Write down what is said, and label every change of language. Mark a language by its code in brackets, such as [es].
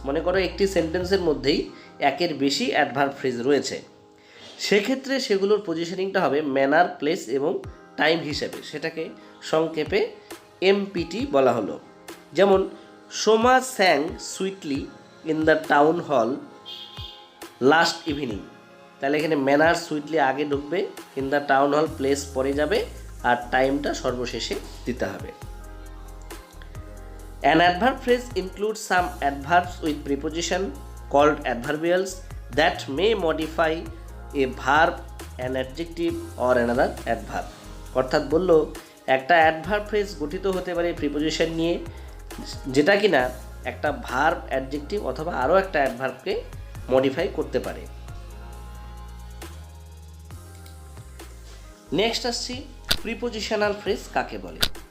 [bn] মনে করো একটি সেন্টেন্সের মধ্যেই একের বেশি অ্যাডভার্ব ফ্রেজ রয়েছে, সেক্ষেত্রে সেগুলোর পজিশনিংটা হবে ম্যানার, প্লেস এবং টাইম হিসেবে, সেটাকে সংক্ষেপে এমপিটি বলা হলো। যেমন [en] Soma sang sweetly in the town hall last evening, [bn] তাহলে এখানে ম্যানার সুইটলি আগে ঢুকবে, in the town hall place পরে যাবে, আর টাইমটা সর্বশেষে দিতে হবে। [en] An adverb phrase includes some adverbs with preposition called adverbials that may modify a verb, an adjective or another adverb. [bn] অর্থাৎ বলল একটা অ্যাডভার্ব ফ্রেজ গঠিত হতে পারে প্রিপোজিশন নিয়ে, যেটা কিনা একটা ভার্ব, অ্যাডজেক্টিভ অথবা আরও একটা অ্যাডভার্বকে মডিফাই করতে পারে। নেক্সট আসছি প্রিপোজিশনাল ফ্রেজ কাকে বলে।